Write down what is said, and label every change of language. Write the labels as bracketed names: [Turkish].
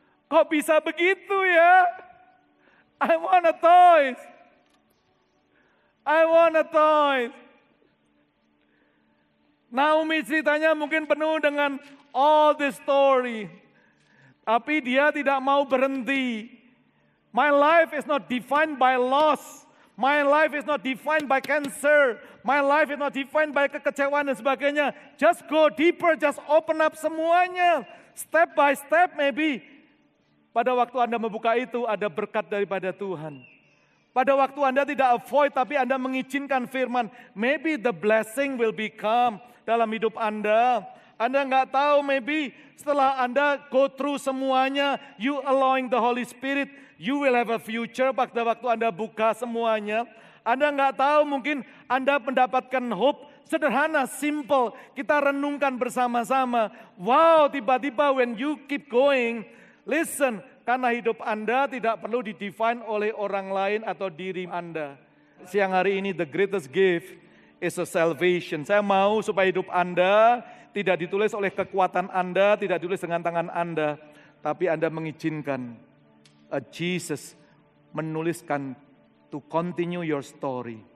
[Indonesian] Kok bisa begitu ya? [English] I want a toys. I want a toy. [Indonesian] Naomi ceritanya mungkin penuh dengan [English] all the story. [Indonesian] Tapi dia tidak mau berhenti. [English] My life is not defined by loss. My life is not defined by cancer. My life is not defined by [Indonesian] kekecewaan dan sebagainya. [English] Just go deeper, just open up [Indonesian] semuanya. [English] Step by step maybe. [Indonesian] Pada waktu Anda membuka itu ada berkat daripada Tuhan. Pada waktu Anda tidak avoid tapi Anda mengizinkan firman. [English] Maybe the blessing will become [Indonesian] dalam hidup Anda. Anda nggak tahu maybe setelah Anda [English] go through [Indonesian] semuanya. [English] You allowing the Holy Spirit. You will have a future [Indonesian] pada waktu Anda buka semuanya. Anda nggak tahu mungkin Anda mendapatkan hope sederhana, simple. Kita renungkan bersama-sama. [English] Wow, [Indonesian] tiba-tiba [English] when you keep going. [Indonesian] Listen, karena hidup Anda tidak perlu didefine oleh orang lain atau diri Anda. Siang hari ini [English] the greatest gift is a salvation. [Indonesian] Saya mau supaya hidup Anda tidak ditulis oleh kekuatan Anda, tidak ditulis dengan tangan Anda. Tapi Anda mengizinkan Jesus menuliskan [English] to continue your story.